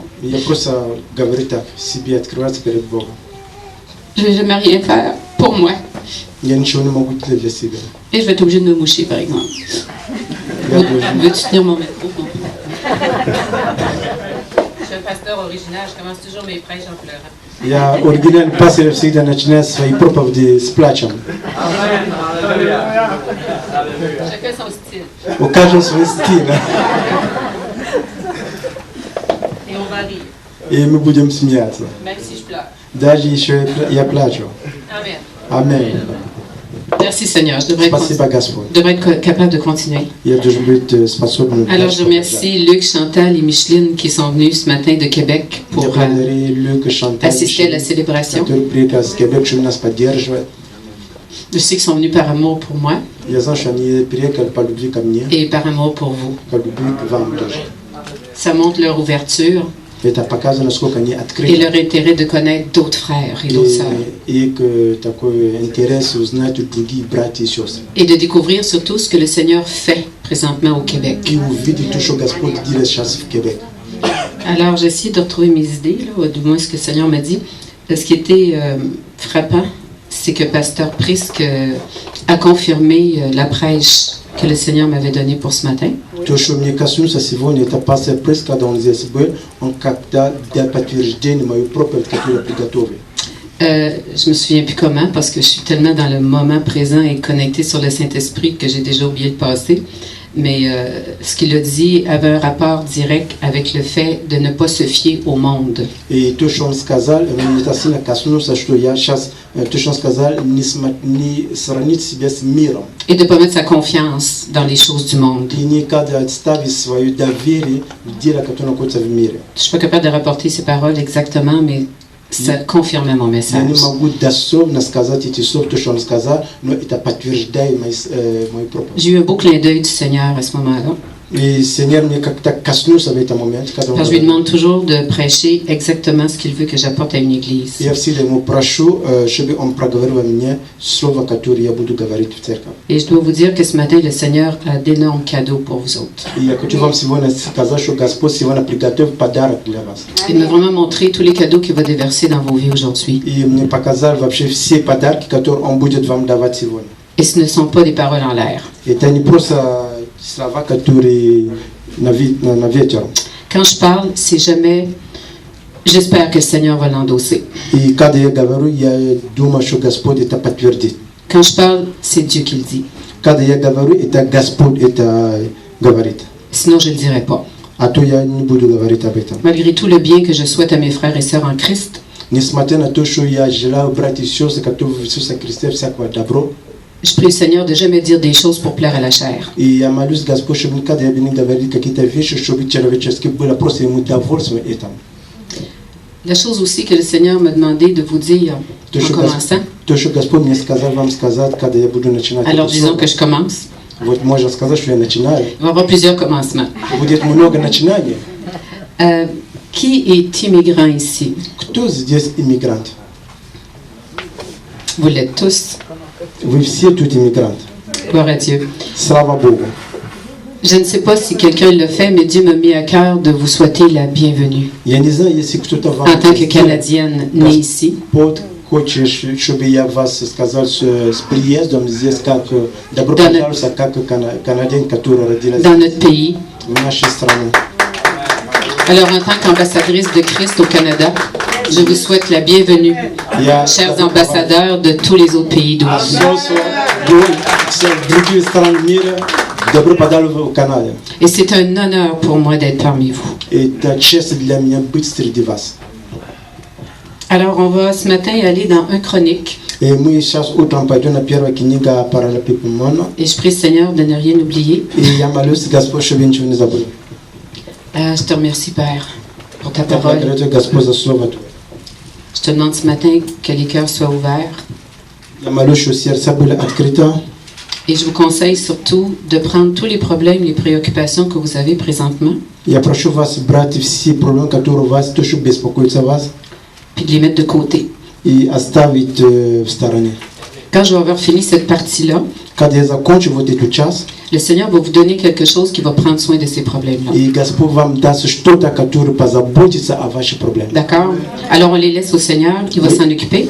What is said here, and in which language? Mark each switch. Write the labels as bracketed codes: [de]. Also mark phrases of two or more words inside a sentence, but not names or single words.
[fr] Je ne vais jamais rien faire pour moi. Et je vais être obligé de me moucher, par exemple. Veux-tu tenir mon micro? Je passe pasteur original, je commence toujours mes prêches en pleurant. [ru] Я оригинальный пастор всегда начинает свои проповеди с плачем. [fr] Chacun son style. [ru] У каждого свой стиль. [fr] Et on va rire, [ru] И мы будем смеяться. [fr] même si je pleure. [ru] Даже еще я плачу. [fr] Amen. [ru] Аминь. [fr] Merci Seigneur, je devrais [ru] Спасибо, Господь. [fr] être capable de continuer. [ru] Я должен быть способен. [fr] Alors je remercie Luc, Chantal et Micheline qui sont venus ce matin de Québec pour assister à la célébration. [ru] Который приехал с Квебека, чтобы нас поддерживать. [fr] Je sais qu'ils sont venus par amour pour moi [ru] Я знаю, что они приехали по любви ко мне, [fr] et par amour pour vous. [ru] по любви к вам тоже. [fr] Ça montre leur ouverture [ru] Это показывает, насколько они [fr] et [ru] открыты. [fr] leur intérêt de connaître d'autres frères et d'autres sœurs. [ru] И такой интерес узнать другие братья и сестры. [fr] Et de découvrir surtout ce que le Seigneur fait présentement au Québec. [ru] И увидеть то, что Господь делает сейчас в Квебеке. [fr] Alors j'ai essayé de retrouver mes idées, là, ou du moins ce que le Seigneur m'a dit. Ce qui était frappant, c'est que Pasteur Prisk a confirmé la prêche que le Seigneur m'avait donnée pour ce matin. [ru] То, что мне коснулся сегодня, это пастор Пресс, когда он здесь был, он как-то дал подтверждение мою проповедь, которую приготовил. [fr] Je me souviens plus comment parce que je suis tellement dans le moment présent et connectée sur le Saint-Esprit que j'ai déjà oublié le passé. Mais ce qu'il a dit avait un rapport direct avec le fait de ne pas se fier au monde. [ru] И то, что он сказал, мне это сильно коснулся, что я сейчас, то, что он сказал, не сравнить себя с миром. [fr] Et de ne pas mettre sa confiance dans les choses du monde. [ru] И никогда ставить свое доверие в дело, которое находится в мире. [fr] Je ne suis pas capable de rapporter ces paroles exactement, mais ça confirmait mon [ru] Я [fr] message. [ru] не могу дословно сказать эти слова, то, что он сказал, но это подтверждает мою проповедь. [fr] J'ai eu un beau clin d'œil du Seigneur à ce moment-là. [ru] И Сеньор мне как-то коснулся в этом моменте, когда он [fr] Parce que je lui [ru] говорил. [fr] demande toujours de prêcher exactement ce qu'il veut que j'apporte à une église. [ru] Я всегда ему прошу, чтобы он проговорил мне слово, которое я буду говорить в церковь. [fr] Et je dois vous dire que ce matin, le Seigneur a d'énormes cadeaux pour vous autres. [ru] И я хочу вам сегодня сказать, что Господь сегодня приготовил подарок для вас. [fr] Il m'a vraiment montré tous les cadeaux qu'il va déverser dans vos vies aujourd'hui. [ru] И мне показал вообще все подарки, которые Он будет вам давать сегодня. [fr] Et ce ne sont pas des paroles en l'air. [ru] Это не просто слова, которые на ветер. [fr] Quand je parle, c'est jamais « j'espère que le Seigneur va l'endosser [ru] И когда я говорю, я думаю, что Господь это подтвердит. ». [fr] Quand je parle, c'est Dieu qui le dit. [ru] Когда я говорю, это Господь это говорит. [fr] Sinon, je ne le dirais pas. [ru] А то я не буду говорить об этом. [fr] Malgré tout le bien que je souhaite à mes frères et sœurs en Christ, [ru] Несмотря на то, что я желаю братья и сестры, которые в Иисусе Христе всякого добро, [fr] je prie le Seigneur de jamais dire des choses pour plaire à la chair. [ru] и я молюсь Господь, чтобы никогда я не говорил какие-то вещи, чтобы человечески было просто ему довольствие этому. [fr] La chose aussi que le Seigneur m'a demandé de vous dire [ru] То, [fr] en [ru] что [fr] commençant, [ru] то, что Господь мне сказал вам сказать, когда я буду начинать. [fr] alors [ru] это [fr] disons [ru] слово. [fr] que je commence, [ru] Вот можно сказать, что я начинаю. [fr] il va y avoir plusieurs commencements. [ru] Будет много начинаний. [fr] Qui est immigrant ici? [ru] Кто здесь иммигрант? [fr] Vous l'êtes tous. [ru] Вы все тут иммигранты. [fr] Gloire à Dieu. [ru] Слава Богу. [fr] Je ne sais pas si quelqu'un le fait, mais Dieu m'a mis à cœur de vous souhaiter la bienvenue. [ru] Я не знаю, если кто-то вам [fr] En tant que Canadienne née ici, [ru] хочешь, чтобы я вас сказал с приездом здесь, как добро Да, пожаловать, как канадин, который родилась [fr] dans notre pays. [ru] в нашей стране. [fr] Alors, en tant qu'ambassadrice de Christ au Canada, je vous souhaite la bienvenue, [ru] Я [fr] chers ambassadeurs de tous les autres pays d'où vous venez. [ru] в другие страны мира добро пожаловать в Канаду. [fr] Et c'est un honneur pour moi d'être parmi vous. [ru] Это честь для меня быть среди вас. [fr] Alors, on va ce matin aller dans un chronique. [ru] И мы сейчас утром пойдем на первую книгу Паралипоменона. [fr] Et je prie le Seigneur de ne rien oublier. [ru] И я молюсь, Господь, чтобы ничего не забыл. [fr] Je te remercie, Père, pour ta [ru] Я [fr] parole. [ru] благодарю Господь за слово Твое. [fr] Je te demande ce matin que les cœurs soient ouverts. [ru] Я молюсь, что сердца были открыты. [fr] Et je vous conseille surtout de prendre tous les problèmes, les préoccupations que vous avez présentement, [ru] Я прошу вас брать все проблемы, которые у вас, то, что беспокоится вас, [fr] puis de les mettre de côté. [ru] и оставить в стороне. [fr] Quand je vais avoir fini cette partie-là, [ru] Когда я закончу вот этот час, [fr] le Seigneur va vous donner quelque chose qui va prendre soin de ces problèmes-là. [ru] и Господь вам даст что-то, которое позаботится о ваших проблемах. [fr] D'accord? Alors on les laisse au Seigneur qui va s'en occuper